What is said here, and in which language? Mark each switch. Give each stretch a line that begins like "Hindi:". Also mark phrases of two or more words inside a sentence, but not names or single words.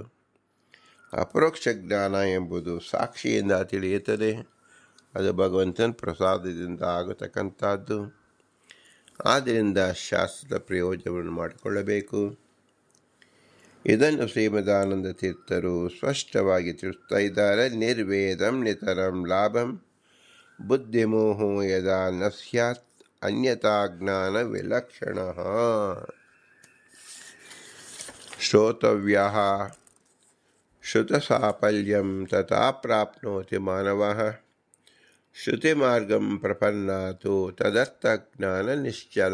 Kannada: ಅಪರೋಕ್ಷ ಜ್ಞಾನ ಎಂಬುದು ಸಾಕ್ಷಿಯಿಂದ ತಿಳಿಯುತ್ತದೆ. ಅದು ಭಗವಂತನ ಪ್ರಸಾದದಿಂದ ಆಗತಕ್ಕಂಥದ್ದು. ಆದ್ದರಿಂದ ಶಾಸ್ತ್ರದ ಪ್ರಯೋಜನವನ್ನು ಮಾಡಿಕೊಳ್ಳಬೇಕು. ಇದನ್ನು ಶ್ರೀಮದಾನಂದ ತೀರ್ಥರು ಸ್ಪಷ್ಟವಾಗಿ ತಿಳಿಸ್ತಾ ಇದ್ದಾರೆ.
Sanskrit: ನಿರ್ವೇದಂ ನಿತರಂ ಲಾಭಂ ಬುದ್ಧಿಮೋಹೋ ಯದಾ ನ ಸ್ಯಾತ್ ಅನ್ಯತಾ ಜ್ಞಾನ ವಿಲಕ್ಷಣ. ಶ್ರೋತವ್ಯಃ ಶ್ರುತಸಾಫಲ್ಯಂ ತಥಾ ಪ್ರಾಪ್ನೋತಿ ಮಾನವಃ. ಶ್ರುತಿಮಾರ್ಗಂ ಪ್ರಪನ್ನಾತು ತದರ್ಥಜ್ಞಾನ ನಿಶ್ಚಲ.